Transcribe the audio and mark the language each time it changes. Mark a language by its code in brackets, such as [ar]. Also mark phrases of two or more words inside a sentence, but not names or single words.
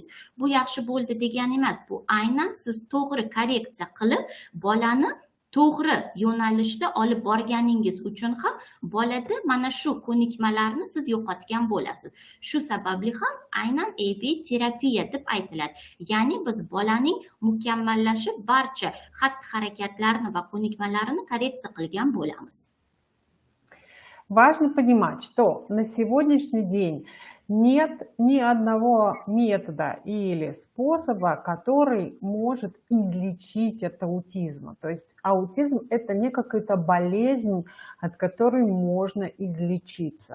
[uz] Bu yaxshi bo'ldi degani emas, bu aynan siz to'g'ri korreksiya qilib bolani to'g'ri yo'nalishda olib borganingiz uchun ham bolada mana shu ko'nikmalarni siz yo'qotgan bo'lasiz. Shu sababli ham aynan ABA terapiya deb aytiladi. Ya'ni biz bolaning mukammallashib barcha xatti-harakatlarini va ko'nikmalarini korreksiya qilgan bo'lamiz. [ru] Важно понимать, что на сегодняшний день нет ни одного метода или способа, который может излечить от аутизма. То есть аутизм – это не какая-то болезнь, от которой можно излечиться.